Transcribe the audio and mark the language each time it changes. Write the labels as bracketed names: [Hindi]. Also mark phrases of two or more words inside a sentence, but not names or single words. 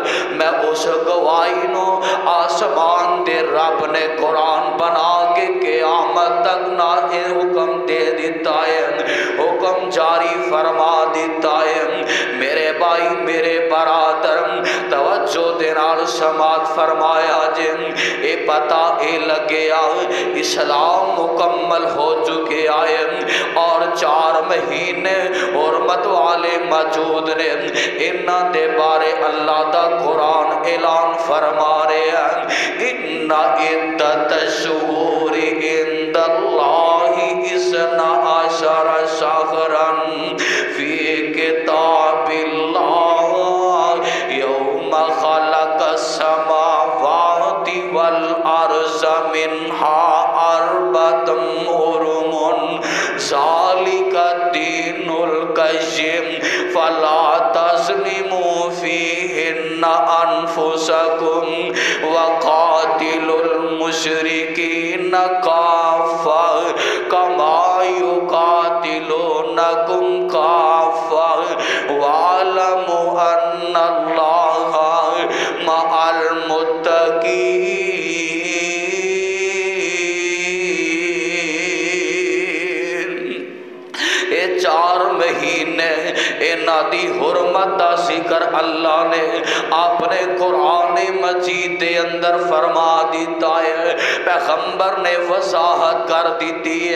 [Punjabi] میں اس گواہی نو آسمان دے رب نے قرآن بنا کے قیامت تک نہ حکم دے دیتا ہے، حکم جاری فرما دیتا ہے۔ میرے بھائی میرے برادر توجہ دے نال سماعت فرمایا جے اے پتہ اے لگیا اسلام مکمل ہو چکے آئے اور 4 مہینے حرمت والے موجود نے انہاں دے بارے اللہ دا قرآن اعلان فرما رہے ہیں [Arabic] ان عدت الشہور عند اللہ 12 شہرا فی کتاب اللہ یوم خلق السماوات والارض منها 4 حرم ذالک الدین القیم فلا تظلموا فیہن انفسکم وقاتلوا المشرکین کافہ کما یقاتلونکم کافہ واعلموا ان اللہ مع المتقین۔ [Punjabi] اے 4 مہینے انہاں دی حرمت دا ذکر اللہ نے اپنے قرآن مجید دے اندر فرما دیتا ہے، پیغمبر نے وضاحت کر دیتی ہے۔